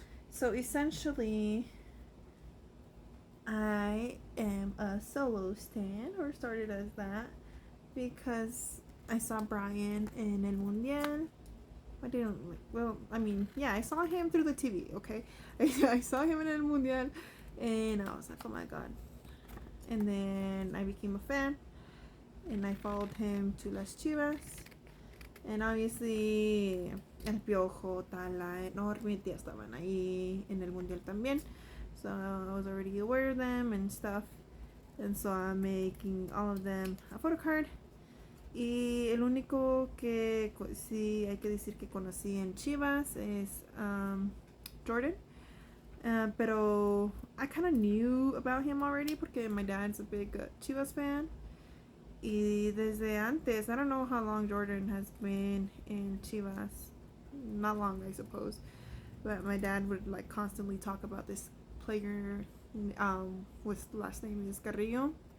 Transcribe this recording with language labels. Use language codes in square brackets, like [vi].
[en] So essentially I am a solo stan, or started as that, because I saw Brian in El Mundial. I didn't like, well, I mean, yeah, I saw him through the TV, okay? I saw him in El Mundial and I was like, oh my god. And then I became a fan and I followed him to Las Chivas. And obviously [es] El Piojo, Tala, and Orbit ya estaban ahí en el Mundial también. [en] So I was already aware of them and stuff. And so I'm making all of them a photo card. [es] Y el único que sí hay que decir que conocí en Chivas es Jordan. Pero [en] I kind of knew about him already [es] porque [en] my dad's a big Chivas fan. [es] Y desde antes, [en] I don't know how long Jordan has been in Chivas. Not long, I suppose. But my dad would like constantly talk about this player with the last name is Carrillo.